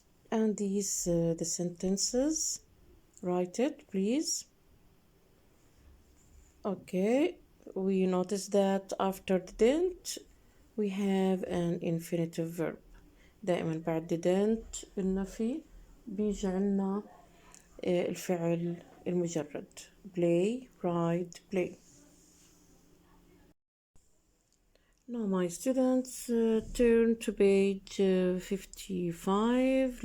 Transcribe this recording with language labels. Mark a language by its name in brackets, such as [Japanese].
[English] And these the sentences. Write it, please. Okay. We notice that after didn't we have an infinitive verb. [Arabic] دائما بعد didn't بالنفي بيجي عنا الفعل المجرد. [English] play, ride, play. Now my students turn to page 55.